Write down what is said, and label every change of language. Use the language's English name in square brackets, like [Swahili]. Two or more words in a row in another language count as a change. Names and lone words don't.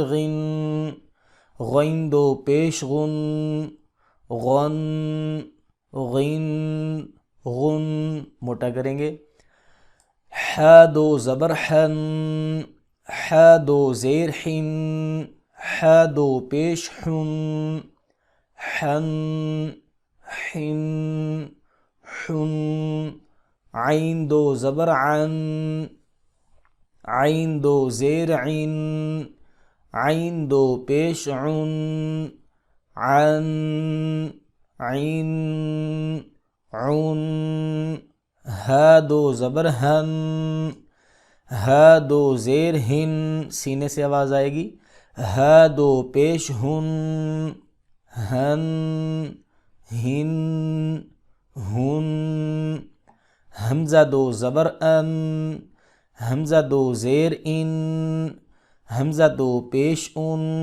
[Urdu] غن غین دو پیش غن غن غن غن موٹا کریں گے حا دو زبر حن حا دو زیر حن حا دو پیش حن حن حن حن عین دو زبر عن عین دو زیر عین عین دو پیش عن عن عین عن ہا دو زبر ہن ہا دو زیر ہن سینے سے آواز آئے گی ہا دو پیش ہن ہن ہن ہن حمزہ دو زبر ان حمزہ دو زیر ان حمزہ دو پیش ان